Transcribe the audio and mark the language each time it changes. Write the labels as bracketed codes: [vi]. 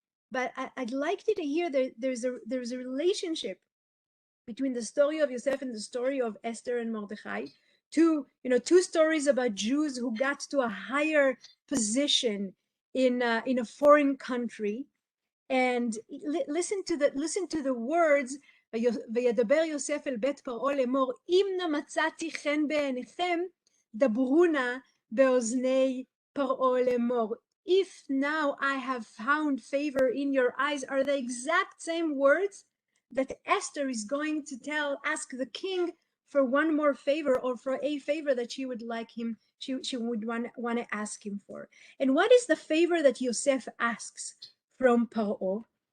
[en] But I'd like you to hear that there's a relationship between the story of Yosef and the story of Esther and Mordechai. Two stories about Jews who got to a higher position in a foreign country. And listen to the words, [he] וידבר יוסף אל בית פרעה לאמור, אם נא מצאתי חן בעיניכם, דברו נא באוזני פרעה לאמור. [en] If now I have found favor in your eyes, are the exact same words that Esther is going to ask the king for one more favor, or for a favor that she would like him, she would want to ask him for. And what is the favor that Yosef asks from Paro?